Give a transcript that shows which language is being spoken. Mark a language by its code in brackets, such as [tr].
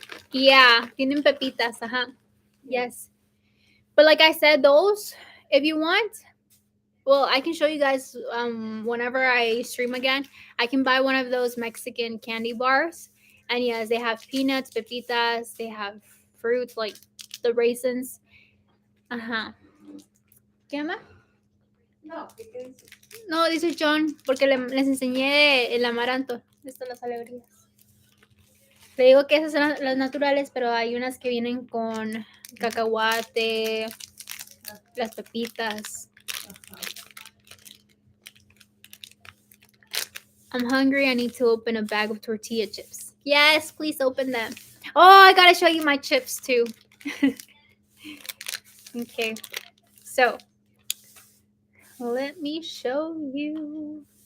[en] Yeah, [es] tienen pepitas, [en] Yes. But like I said, those, if you want, Well, I can show you guys whenever I stream again. I can buy one of those Mexican candy bars, and yes, they have peanuts, pepitas. They have fruits like the raisins. [es] Ajá. ¿Qué llama? No, ¿qué dices? No, dice John, porque les enseñé el amaranto. Estas las alegrías. Le digo que esas son las naturales, pero hay unas que vienen con cacahuate, las pepitas. [en] I'm hungry. I need to open a bag of tortilla chips. Yes, please open them. Oh, I gotta show you my chips too. Okay, so let me show you.